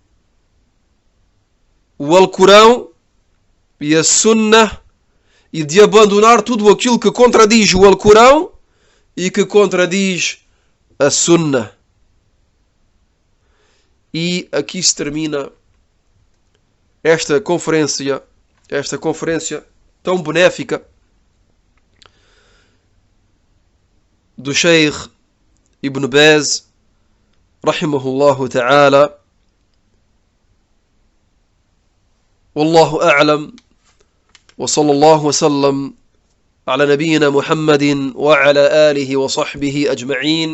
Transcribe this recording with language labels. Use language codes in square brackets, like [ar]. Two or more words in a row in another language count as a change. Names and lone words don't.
[pt] o Alcorão e a Sunnah e de abandonar tudo aquilo que contradiz o Alcorão e que contradiz a Sunnah. E aqui se termina esta conferência tão benéfica do Sheikh Ibn Baz [ar] رحمه الله تعالى. والله أعلم، وصلى الله وسلم على نبينا محمد وعلى آله وصحبه أجمعين.